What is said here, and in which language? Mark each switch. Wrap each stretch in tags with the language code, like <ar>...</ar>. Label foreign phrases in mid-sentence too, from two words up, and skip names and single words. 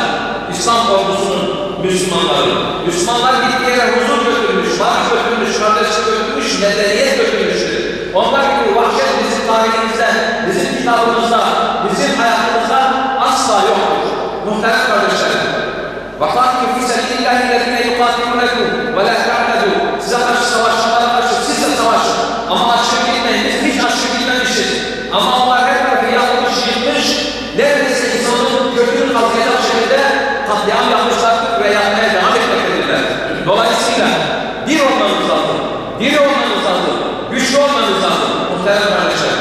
<tr>İslam ordusunun, Müslümanlar gittiği yere huzur götürmüş, barış götürmüş, kardeşlik götürmüş, medeniyet götürmüştür. Onlar gibi vahşet bizim tarihimizde, bizim kitabımızda, bizim hayatımızda asla yoktur. Muhterem kardeşlerim,</tr> <ar>وَقَاتِلُوا فِي سَبِيلِ اللّٰهِ الَّذِينَ يُقَاتِلُونَكُمْ وَلَا تَعْتَدُوا</ar> <tr>size karşı savaşanlara karşı siz de savaşın. Ama aşırı gitmeyin, biz hiç aşırı gitmemişiz. Ama onlar her tarafı yapmış, yıkmış, neredeyse insanın kökünü kazıyacak şekilde katliam yapmışlardır ve yapmaya devam etmektedirler. Dolayısıyla bir olmanız lazım, güçlü olmanız lazım muhterem kardeşlerim.</tr>